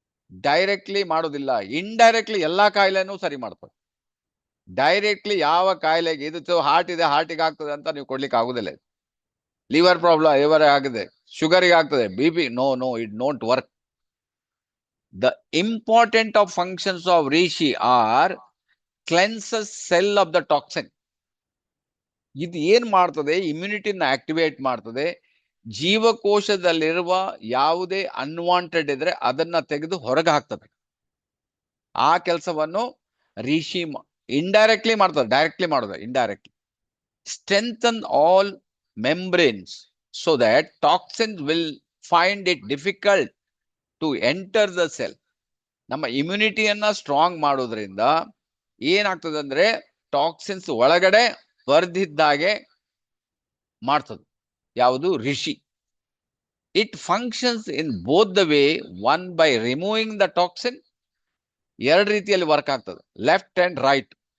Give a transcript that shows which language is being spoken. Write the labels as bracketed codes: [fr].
[kn] Directly ಮಾಡೋದಿಲ್ಲ, indirectly ಎಲ್ಲಾ ಕಾಯಿಲೆನೂ ಸರಿ ಮಾಡ್ತದೆ. ಡೈರೆಕ್ಟ್ಲಿ ಯಾವ ಕಾಯಿಲೆಗೆ, ಇದು ಹಾರ್ಟ್ ಇದೆ ಹಾರ್ಟಿಗೆ ಆಗ್ತದೆ ಅಂತ ನೀವು ಕೊಡ್ಲಿಕ್ಕೆ ಆಗುದಿಲ್ಲ. ಲಿವರ್ ಪ್ರಾಬ್ಲಮ್ ಲಿವರ್ ಆಗಿದೆ, ಶುಗರಿಗೆ ಆಗ್ತದೆ, BP, [en] No it don't work. The important of functions of reishi are cleanses cell of the toxin. [kn] ಇದು ಏನ್ ಮಾಡ್ತದೆ? ಇಮ್ಯುನಿಟಿನ ಆಕ್ಟಿವೇಟ್ ಮಾಡ್ತದೆ. ಜೀವಕೋಶದಲ್ಲಿರುವ ಯಾವುದೇ ಅನ್ವಾಂಟೆಡ್ ಇದ್ರೆ ಅದನ್ನ ತೆಗೆದು ಹೊರಗೆ ಹಾಕ್ತದೆ. ಆ ಕೆಲಸವನ್ನು ರಿಷಿ ಇಂಡೈರೆಕ್ಟ್ಲಿ ಮಾಡ್ತದೆ, ಡೈರೆಕ್ಟ್ಲಿ ಮಾಡೋದು indirectly. [en] Strengthen all membranes so that toxins will find it difficult to enter the cell. [kn] ನಮ್ಮ ಇಮ್ಯುನಿಟಿಯನ್ನ ಸ್ಟ್ರಾಂಗ್ ಮಾಡೋದ್ರಿಂದ ಏನಾಗ್ತದೆ ಅಂದ್ರೆ ಟಾಕ್ಸಿನ್ಸ್ ಒಳಗಡೆ ಬರ್ದಿದ್ದಾಗೆ ಮಾಡ್ತದೆ. ಯಾವುದು? Rishi. [en] It functions in both the way. One by removing the toxin, [kn] ಎರಡು ರೀತಿಯಲ್ಲಿ ವರ್ಕ್ ಆಗ್ತದೆ, [en] Left and right.